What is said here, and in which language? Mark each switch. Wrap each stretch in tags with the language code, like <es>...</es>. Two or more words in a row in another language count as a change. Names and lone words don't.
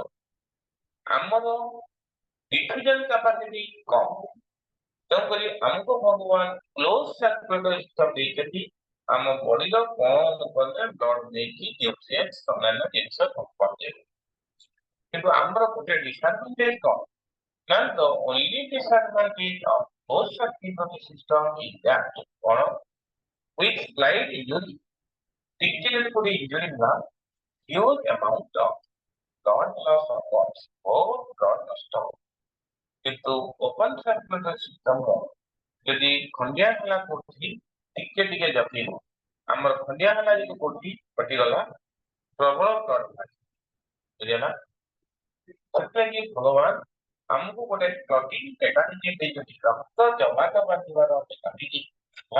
<or>ଆମର</or> <en>diffusion capacity</en> <or>କମ, ତେଣୁକରି ଆମକୁ ଭଗବାନ</or> <en>close circulatory system</en> <or>ଦେଇଛନ୍ତି। ଆମ ବଡିର କଣ କଲେ ବ୍ଲଡ ନେଇକି ନ୍ୟୁଟ୍ରିଏଣ୍ଟସ ଅନ୍ୟାନ୍ୟ ଜିନିଷ ପହଞ୍ଚେଇବ। କିନ୍ତୁ ଆମର ଗୋଟେ ଡିସଆଡଭାଣ୍ଟେଜ କଣ ନା</or> <en>the only disadvantage of closed circulatory system is that କଣ with slight injury,</en> <or>ଟିକେ ଯଦି କୋଉଠି</or> <en>injury ହେଲା huge amount of blood loss occurs,</en> <or>ବହୁତ blood ନଷ୍ଟ ହବ। କିନ୍ତୁ</or> <en>open circulatory system</en> <or>ଯଦି ଖଣ୍ଡିଆ ହେଲା କୋଉଠି ଟିକେ ଟିକେ ଜପିବ, ଆମର ଖଣ୍ଡିଆ ହେଲା ଯଦି କୋଉଠି କଟିଗଲା ପ୍ରବଳ ବ୍ଲଡ ବାହାରିବ, ବୁଝିଲା। ସେଥିଲାଗି ଭଗବାନ ଆମକୁ ଗୋଟେ</or> <en>clotting mechanism</en> <or>ଦେଇଛନ୍ତି, ରକ୍ତ ଜମାଟ ବାନ୍ଧିବାର ମେକାନିଜମ।</or>